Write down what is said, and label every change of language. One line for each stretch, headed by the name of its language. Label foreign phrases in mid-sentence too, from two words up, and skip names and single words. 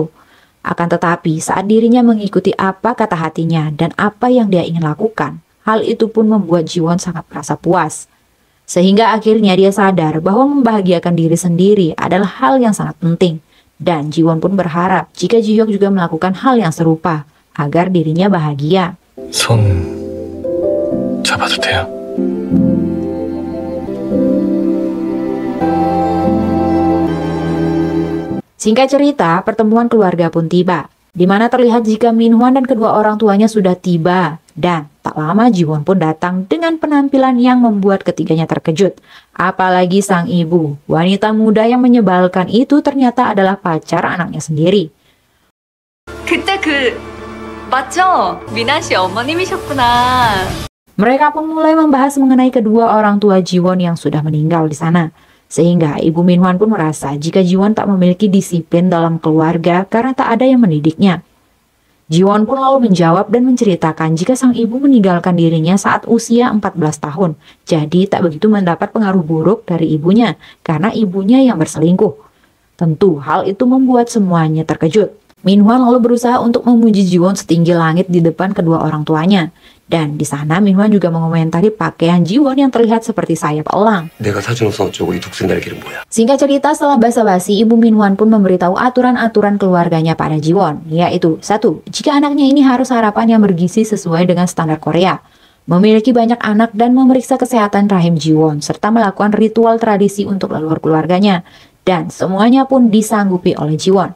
Indonesian: Akan tetapi saat dirinya mengikuti apa kata hatinya dan apa yang dia ingin lakukan, hal itu pun membuat Ji Won sangat merasa puas. Sehingga akhirnya dia sadar bahwa membahagiakan diri sendiri adalah hal yang sangat penting. Dan Ji Won pun berharap jika Ji Hyuk juga melakukan hal yang serupa, agar dirinya bahagia.
Korean: 손 잡아도 돼요?
Indonesian: Singkat cerita, pertemuan keluarga pun tiba, di mana terlihat jika Min Hwan dan kedua orang tuanya sudah tiba. Dan tak lama Ji Won pun datang dengan penampilan yang membuat ketiganya terkejut. Apalagi sang ibu, wanita muda yang menyebalkan itu ternyata adalah pacar anaknya sendiri.
Korean: 그때 맞죠? 미나 씨 어머님이셨구나.
Indonesian: Mereka pun mulai membahas mengenai kedua orang tua Ji Won yang sudah meninggal di sana. Sehingga ibu Min Hwan pun merasa jika Ji Won tak memiliki disiplin dalam keluarga karena tak ada yang mendidiknya. Ji Won pun lalu menjawab dan menceritakan jika sang ibu meninggalkan dirinya saat usia 14 tahun. Jadi tak begitu mendapat pengaruh buruk dari ibunya karena ibunya yang berselingkuh. Tentu hal itu membuat semuanya terkejut. Min Hwan lalu berusaha untuk memuji Ji Won setinggi langit di depan kedua orang tuanya. Dan di sana Min Hwan juga mengomentari pakaian Ji Won yang terlihat seperti sayap elang.
Korean: 내가 사줘서 어쩌고 이 독생 날개는 뭐야?
Indonesian: Singkat cerita, setelah basa-basi, ibu Min Hwan pun memberitahu aturan-aturan keluarganya pada Ji Won, yaitu 1. Jika anaknya ini harus harapan yang bergizi sesuai dengan standar Korea, memiliki banyak anak dan memeriksa kesehatan rahim Ji Won, serta melakukan ritual tradisi untuk leluhur keluarganya, dan semuanya pun disanggupi oleh Ji Won.